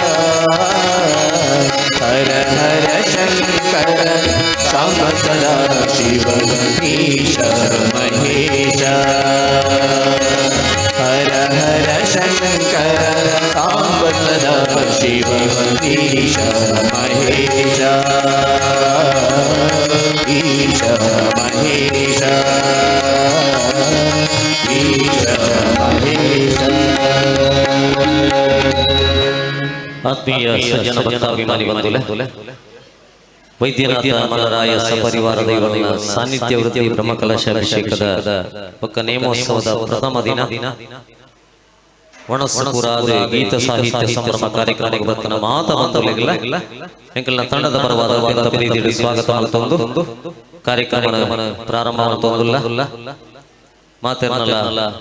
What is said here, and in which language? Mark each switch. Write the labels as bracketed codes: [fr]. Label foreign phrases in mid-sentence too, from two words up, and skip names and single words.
[hi] हर हर शंकर श्याम सदा शिव ईश महेश हर हर शंकर श्याम सदा शिव ईश महेश ईश महेश ईश महेश [tcy] ಆತ್ಮೀಯ ಸಜ್ಜನ ಭಕ್ತಾಭಿಮಾನಿ ಬಂಧುಗಳೇ, ವೈದ್ಯನಾಥ ಮಲ್ಲರಾಯ ಸಪರಿವಾರದ ಇವರ ಸಾನ್ನಿಧ್ಯ ವೃತ್ತಿ ಬ್ರಹ್ಮಕಲಶ ಅಭಿಷೇಕದ ಪಕ್ಕ ನೇಮೋತ್ಸವದ ಪ್ರಥಮ ದಿನ ಒಣಸುಪುರಾದ ಗೀತ ಸಾಹಿತ್ಯ ಸಂಭ್ರಮ ಕಾರ್ಯಕ್ರಮಕ್ಕೆ ಬರ್ತಾನ ಮಾತ ಬಂಧುಗಳಿಗೆಲ್ಲ ಎಂಕಲ್ನ ತಂಡದ ಪರವಾದ ಪ್ರೀತಿ ಸ್ವಾಗತ ಮಲ್ತೊಂದು ಕಾರ್ಯಕ್ರಮ ಪ್ರಾರಂಭ ಮಲ್ತೊಂದುಲ್ಲ ಮಾತೆರ್ನಲ್ಲ